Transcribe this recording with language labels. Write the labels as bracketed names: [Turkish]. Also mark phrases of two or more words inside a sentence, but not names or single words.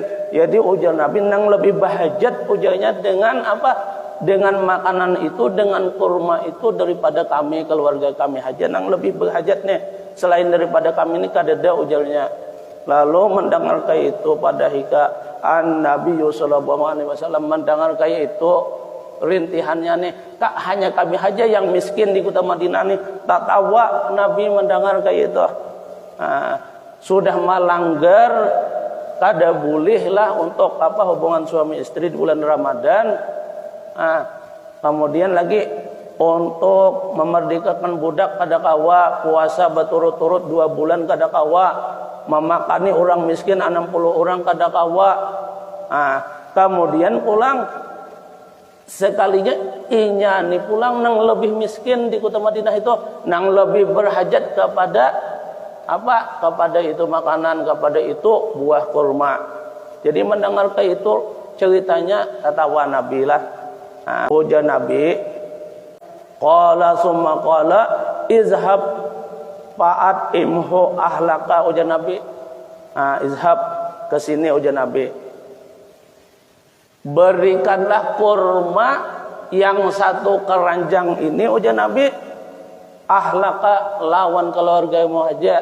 [Banjar] Jadi ujar Nabi, nang lebih bahajat ujarnya dengan apa? Dengan makanan itu, dengan kurma itu daripada kami, keluarga kami haja nang lebih berhajat nih. Selain daripada kami ini kada ada, ujarnya. Lalu mendengar kayak itu pada Nabi [Arabic] صلى الله عليه وسلم [Banjar] mendengar kayak itu rintihannya nih, tak hanya kami haja yang miskin di kota Madinah nih. Tak tawa Nabi mendengar kayak itu. Sudah melanggar kada boleh lah untuk hubungan suami istri di bulan Ramadan. Kemudian lagi untuk memerdekakan budak kada kawa, puasa berturut-turut 2 bulan kada kawa, memakani orang miskin 60 orang kada kawa. Kemudian pulang sekalinya inya nih pulang nang lebih miskin di kota Madinah itu, nang lebih berhajat kepada kepada itu makanan, kepada itu buah kurma. Jadi mendengar kayak itu ceritanya, katawa Nabi lah. Ujar Nabi, [Arabic] قال ثم قال اذهب فأطعمه أهلك. [Banjar] Ujar Nabi, izhab ke sini, ujar Nabi. berikanlah kurma yang satu keranjang ini ujar Nabi, ahlaka lawan keluargamu aja.